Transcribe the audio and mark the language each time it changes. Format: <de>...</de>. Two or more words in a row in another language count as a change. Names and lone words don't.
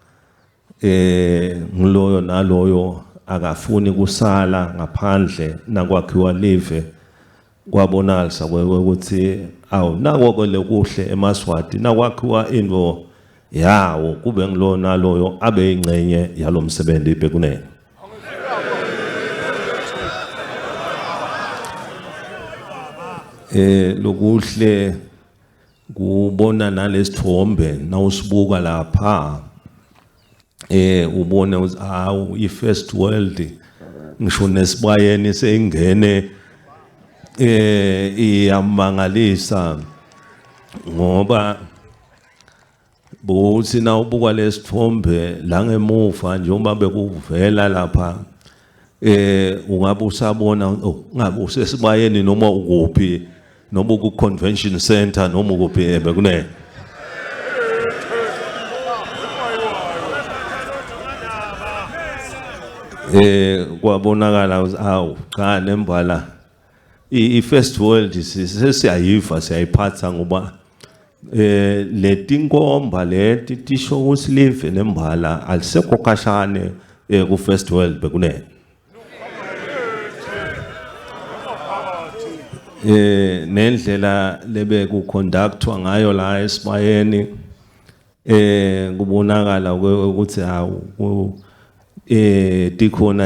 <ss>ngiloyo naloyo akafuni kusala ngaphandle nakwakhiwa live kwabonakalisa ukuthi awu nako lekuhle eMswati nakwakhiwa into yawo kube ngilo naloyo abe ingcenye yalomsebenzi bekunene. Lokuhle kubona nalesithombe nawusibuka lapha ubone ukuthi awu i-</ss> <en>first world</en> <ss>ngisho nesibayeni sengene iyamangalisa ngoba bothi na ubuka lesithombe la ngemuva njengoba bekuvela lapha ungabe usabona ngabe usesibayeni noma ukuphi noma ku</ss> <en>convention center</en> <ss>noma ukuphi bekunene. Kwabonakala ukuthi awu cha nembala i-</ss> <en>first world</en> <ss>sesiyayiva siyayiphatha ngoba letinkomba leti tisho ukuthi live nembala alisekho khashane ku</ss> <en>first world</en> <ss>bekunene. Nendlela lebe ku conductwa ngayo la esibayeni kubonakala ukuthi hawu tikhona</ss>